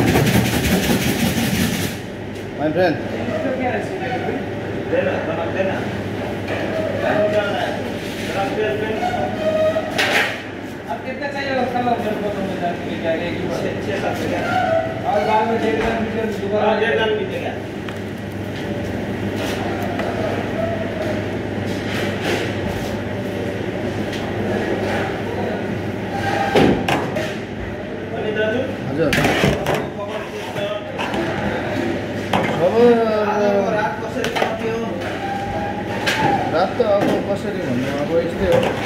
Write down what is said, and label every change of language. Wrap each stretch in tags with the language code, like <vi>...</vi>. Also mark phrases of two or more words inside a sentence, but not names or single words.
<en>my friend</en> <hi>क्या है? देना नमक देना। कितना चाहिए कलर मेरे को तो बता के क्या है कि 6-7 रुपया और बाद में 1.5 मीटर दोबारा 1.5 मीटर</hi> <ne>हजुर। रात त अब कसरी भन्नु, अब यस्तै हो।</ne>